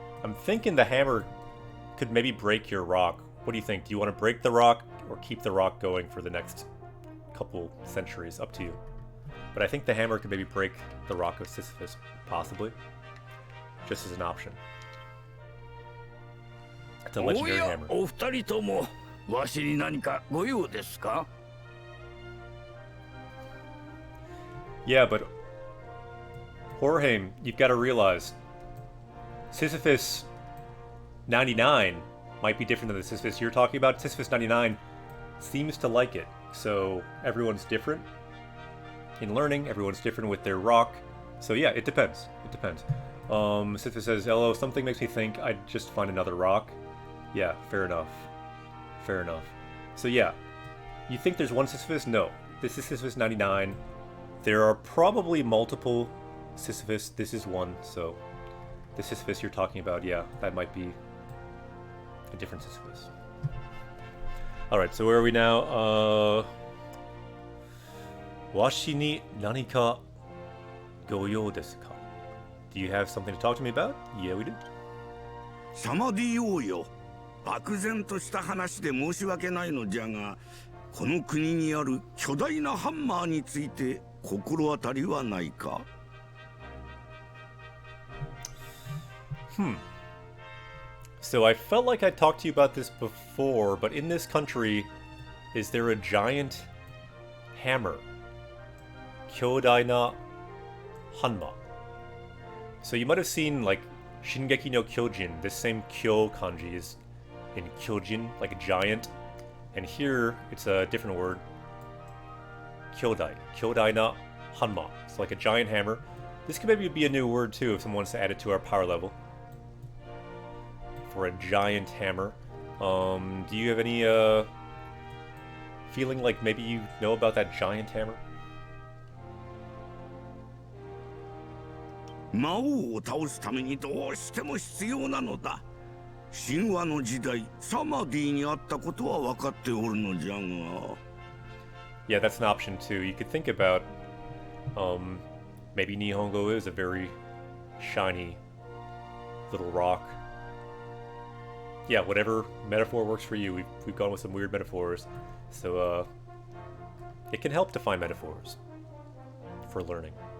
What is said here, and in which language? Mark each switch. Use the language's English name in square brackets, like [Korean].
[English] I'm thinking the hammer could maybe break your rock. What do you think? Do you want to break the rock or keep the rock going for the next couple centuries? Up to you. But I think the hammer could maybe break the rock of Sisyphus, possibly. Just as an option. It's a legendary hammer. [Japanese] お二人ともわしに何かご用ですか? [English] Yeah, but Jorge, you've got to realize Sisyphus 99 might be different than the Sisyphus you're talking about. Sisyphus 99 seems to like it, so everyone's different in learning. Everyone's different with their rock. So yeah, it depends. It depends. Sisyphus says, "Hello, something makes me think I'd just find another rock." Yeah, fair enough. Fair enough. So yeah, you think there's one Sisyphus? No. This is Sisyphus 99. There are probably multiple Sisyphus. This is one, so the Sisyphus you're talking about, yeah, that might be a different Sisyphus. Alright, so where are we now? [Japanese] Washi ni nanika goyou desu ka? [English] Do you have something to talk to me about? Yeah, we do. [Japanese] サマディ王よ、漠然とした話で申し訳ないのじゃが、この国にある巨大なハンマーについて心当たりはないか? [English] So I felt like I talked to you about this before, but in this country, is there a giant hammer? Kyodai na Hanma. So you might have seen, like, Shingeki no Kyojin. This same Kyo kanji is in Kyojin, like a giant. And here, it's a different word. Kyodai. Kyodai na Hanma. It's like a giant hammer. This could maybe be a new word, too, if someone wants to add it to our power level. For a giant hammer. Do you have any, feeling like maybe you know about that giant hammer? [Japanese] 魔王を倒すためにどうしても必要なのだ。神話の時代、サマディにあったことは分かっておるのじゃが。 [English] Yeah, that's an option too. You could think about, maybe Nihongo is a very shiny little rock. Yeah, whatever metaphor works for you. We've gone with some weird metaphors, so it can help define metaphors for learning.